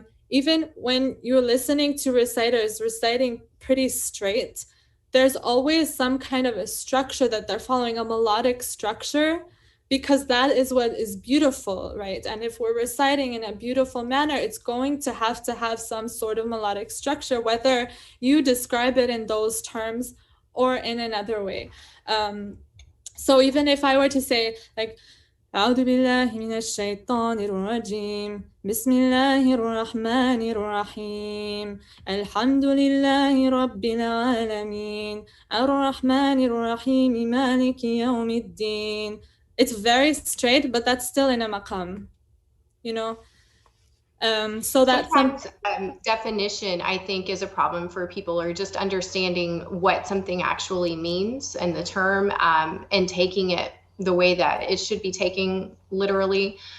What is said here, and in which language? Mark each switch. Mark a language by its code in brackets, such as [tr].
[en] Even when you're listening to reciters reciting pretty straight, there's always some kind of a structure that they're following, a melodic structure, because that is what is beautiful, right? And if we're reciting in a beautiful manner, it's going to have some sort of melodic structure, whether you describe it in those terms or in another way. So even if I were to say like [ar] أعوذ بالله من الشيطان الرجيم بسم الله الرحمن الرحيم الحمد لله رب العالمين الرحمن الرحيم مالك يوم الدين. [en] It's very straight, but that's still in a maqam, you know. So that's some. Sometimes definition, I think, is a problem for people, or just understanding what something actually means and the term, and taking it the way that it should be taken literally.